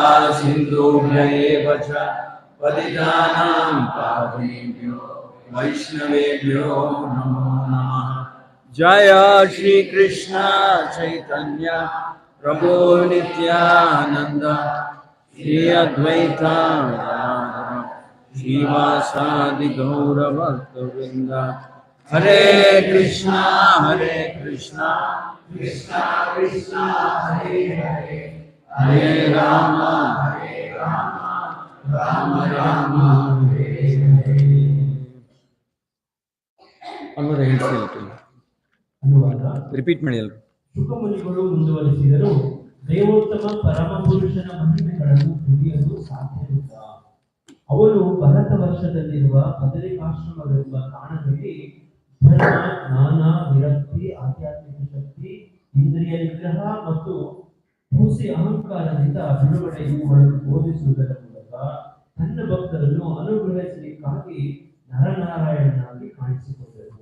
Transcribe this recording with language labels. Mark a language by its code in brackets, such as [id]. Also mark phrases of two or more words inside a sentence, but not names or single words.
[sa] सिन्धुभ्य एव च पतितानां पावनेभ्यो वैष्णवेभ्यो नमो नमः जय श्री कृष्ण चैतन्य प्रभु नित्यानन्द श्री अद्वैत गदाधर शिवासादि गौर भक्त हरे कृष्ण कृष्ण कृष्ण हरे हरे हरे राम राम राम हरे हरे. [kn] ಅನುವಾದ ಹೇಳ್ತೀನಿ. ಅನುವಾದ. ರಿಪೀಟ್ ಮಾಡಿ ಎಲ್ಲರೂ. ಶುಕಮುನಿಗಳು ಮುಂದುವರಿಸಿದರು, ದೇವೋತ್ತಮ ಪರಮ ಪುರುಷನ ಮಹಿಮೆಗಳನ್ನು ತಿಳಿಯಲು ಸಾಧ್ಯವಿಲ್ಲ. ಅವನು ಭರತ ವರ್ಷದಲ್ಲಿರುವ ಬದರಿಕಾಶ್ರಮವೆಂಬ ತಾಣದಲ್ಲಿ ಧರ್ಮ, ಜ್ಞಾನ, ವಿರಕ್ತಿ, ಆಧ್ಯಾತ್ಮಿಕ ಶಕ್ತಿ, ಇಂದ್ರಿಯ ನಿಗ್ರಹ ಮತ್ತು ಹುಸಿ ಅಹಂಕಾರದಿಂದ ಬಿಡುಗಡೆ ಇವುಗಳನ್ನು ಬೋಧಿಸುವುದರ ಮೂಲಕ ತನ್ನ ಭಕ್ತರನ್ನು ಅನುಗ್ರಹಿಸಲಿಕ್ಕಾಗಿ ನರನಾರಾಯಣನಾಗಿ ಕಾಣಿಸಿಕೊಂಡರು.